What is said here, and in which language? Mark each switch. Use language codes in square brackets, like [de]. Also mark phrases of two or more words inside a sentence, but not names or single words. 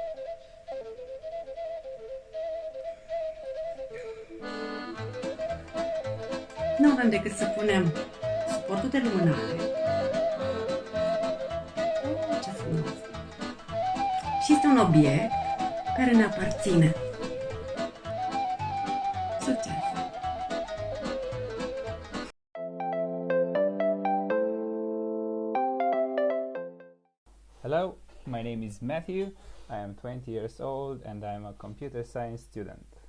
[ro] Nu avem decât să punem suportul de lumânare. Ce frumos! Și este un obiect care ne aparține. Succes! [en] Hello, my name is Matthew. I am 20 years old and I am a computer science student.